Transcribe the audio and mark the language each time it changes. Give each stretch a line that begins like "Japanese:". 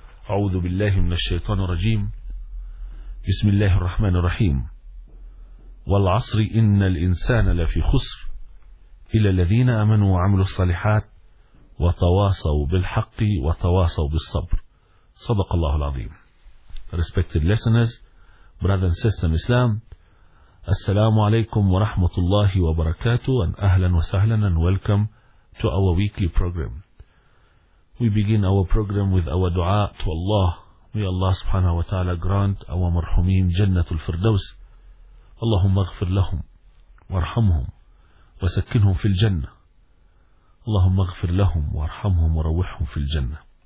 Arabic: أعوذ بالله من الشيطان الرجيم. بسم الله الرحمن الرحيم. والعصر إن الإنسان لفي خسر إلا الذين آمنوا وعملوا الصالحات وتواصوا بالحق وتواصوا بالصبر. صدق الله العظيم.
English: Respected listeners, brothers and sisters in Islam,
Arabic: السلام عليكم ورحمة الله وبركاته
English: and
Arabic: أهلا وسهلا
English: and welcome to our weekly program. We begin our program with our dua to Allah. May Allah
Arabic: subhanahu wa ta'ala
English: grant our marhumin
Arabic: جنة الفردوس. اللهم اغفر لهم وارحمهم وسكنهم في الجنة. اللهم اغفر لهم وارحمهم وروحهم في الجنة.